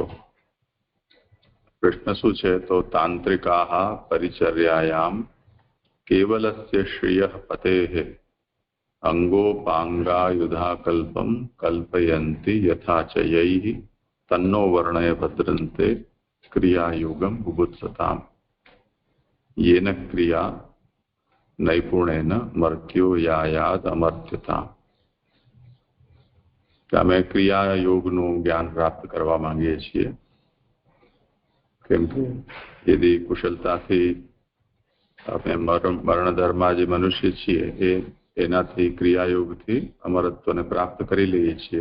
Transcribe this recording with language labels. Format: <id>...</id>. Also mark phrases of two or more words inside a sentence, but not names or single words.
<gu>પ્રશ્ન શું છે તો</gu> <sa>તાંત્રિકાઃ પરિચર્યાયામ કેવલસ્ય શ્રિયઃ પતેઃ અંગોપાંગાયુધાકલ્પમ કલ્પયંતિ યથા ચ યૈઃ તન્નો વર્ણય ભદ્રન્તે ક્રિયાયુગમ બુભુત્સતામ येन क्रिया नैपुणेन मर्त्यो यायाद अमर्त्यता.</sa> <gu>અમે ક્રિયા યોગનું જ્ઞાન પ્રાપ્ત કરવા માંગીએ છીએ કેમ કે યદિ કુશળતાથી આપણે મરણધર્મમાં જે મનુષ્ય છીએ એનાથી ક્રિયાયોગથી અમરત્વને પ્રાપ્ત કરી લઈએ છીએ.</gu>